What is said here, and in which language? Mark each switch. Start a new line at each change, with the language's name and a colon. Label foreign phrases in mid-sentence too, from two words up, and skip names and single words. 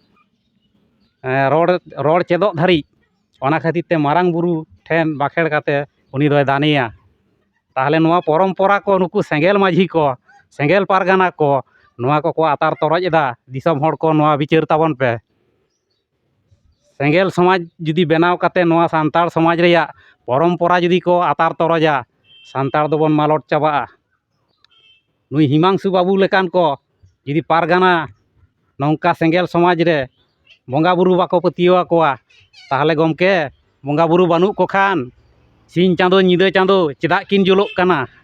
Santali: ᱨᱚᱲ ᱪᱮᱫᱚᱜ ᱫᱷᱟᱹᱨᱤᱡ ᱚᱱᱟ ᱠᱷᱟᱹᱛᱤᱨ ᱛᱮ ᱢᱟᱨᱟᱝ ᱵᱩᱨᱩ ᱴᱷᱮᱱ ᱵᱟᱠᱷᱮᱲ ᱠᱟᱛᱮ ᱩᱱᱤ ᱫᱚᱭ ᱫᱟᱱᱮᱭᱟ᱾ ᱛᱟᱦᱚᱞᱮ ᱱᱚᱣᱟ ᱯᱚᱨᱚᱢᱯᱚᱨᱟ ᱠᱚ ᱱᱩᱠᱩ ᱥᱮᱸᱜᱮᱞ ᱢᱟᱹᱡᱷᱤ ᱠᱚ ᱥᱮᱸᱜᱮᱞ ᱯᱟᱨᱜᱟᱱᱟ ᱠᱚ ᱱᱚᱣᱟ ᱠᱚᱠᱚ ᱟᱛᱟᱨ ᱛᱚᱨᱚᱡ ᱮᱫᱟ᱾ ᱫᱤᱥᱚᱢ ᱦᱚᱲ ᱠᱚ ᱱᱚᱣᱟ ᱵᱤᱪᱟᱹᱨ ᱛᱟᱵᱚᱱ ᱯᱮ᱾ ᱥᱮᱸᱜᱮᱞ ᱥᱚᱢᱟᱡᱽ ᱡᱩᱫᱤ ᱵᱮᱱᱟᱣ ᱠᱟᱛᱮ ᱱᱚᱣᱟ ᱥᱟᱱᱛᱟᱲ ᱥᱚᱢᱟᱡᱽ ᱨᱮᱭᱟᱜ ᱯᱚᱨᱚᱢᱯᱚᱨᱟ ᱡᱩᱫᱤ ko atar toroja santar dobon malot chaba'a nui Himangsu Babu lekan ko judi pargana nongka senggel somaj re bonga buru bako patiyo akowa tahle gomke bonga buru banuk ko khan sing chando nyide chando chedak kin julok kana